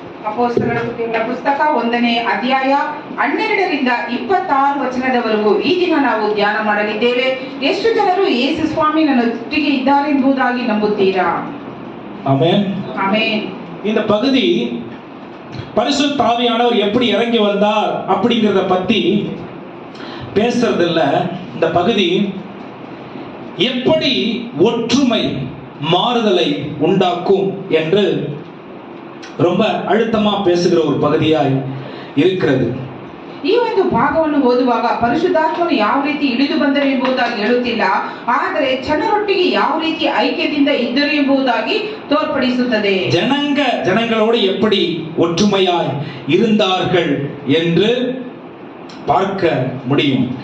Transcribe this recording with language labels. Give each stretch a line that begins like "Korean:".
Kannada: ಅಪೊಸ್ತಲರ ಪುಸ್ತಕ 1ನೇ ಅಧ್ಯಾಯ 12ರಿಂದ 26 ವಚನದವರೆಗೂ ಈ ದಿನ ನಾವು ಧ್ಯಾನ ಮಾಡಲಿದ್ದೇವೆ. ಎಷ್ಟು ಜನರು ಯೇಸು ಸ್ವಾಮಿ ನನ್ನೊಟ್ಟಿಗೆ ಇದ್ದಾರೆ ಎಂಬುದಾಗಿ ನಂಬುತ್ತೀರಾ?
Tamil: ஆமென், ஆமென். இந்த பகுதி பரிசுத்த ஆவியானவர் எப்படி இறங்கி வந்தார் அப்படிங்கறத பத்தி பேசுறது இல்ல. இந்த பகுதி எப்படி ஒற்றுமை மாறுதலை உண்டாக்கும் என்று ரொம்ப அழுத்தமா பேசுகிற ஒரு பகுதியாய் இருக்கிறது.
Kannada: ಈ ಒಂದು ಭಾಗವನ್ನು ಓದುವಾಗ ಪರಿಶುದ್ಧಾತ್ಮನು ಯಾವ ರೀತಿ ಇಳಿದು ಬಂದರು ಎಂಬುದಾಗಿ ಹೇಳುತ್ತಿಲ್ಲ, ಆದರೆ ಜನರೊಟ್ಟಿಗೆ ಯಾವ ರೀತಿ ಐಕ್ಯದಿಂದ ಇದ್ದರು ಎಂಬುದಾಗಿ ತೋರ್ಪಡಿಸುತ್ತದೆ.
Tamil: ஜனங்களோடு எப்படி ஒற்றுமையாய் இருந்தார்கள் என்று பார்க்க முடியும்.